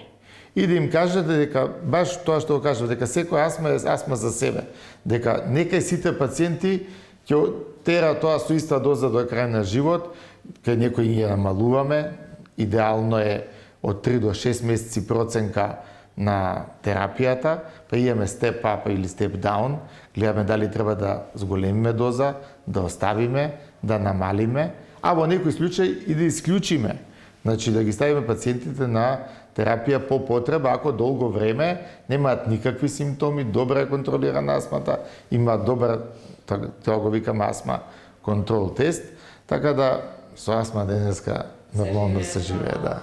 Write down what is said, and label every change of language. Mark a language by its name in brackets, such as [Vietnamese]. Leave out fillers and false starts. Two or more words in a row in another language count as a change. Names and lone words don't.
[Macedonian] И да им кажете дека, баш тоа што го кажав, дека секој астма е астма за себе. Дека некај сите пациенти ќе тера тоа со иста доза до крај на живот, кај некои ги намалуваме, идеално е од 3 до 6 месеци проценка на терапијата, па имаме [English] step up [Macedonian] или [English] step down, [Macedonian] гледаме дали треба да зголемиме доза, да оставиме, да намалиме, а во некој случај и да исклучиме, значи да ги ставиме пациентите на терапија по потреба ако долго време немаат никакви симптоми, добра е контролирана астмата, имаат добар, тоа го викаме астма контрол тест, така да со астма денеска нормално се живее, да.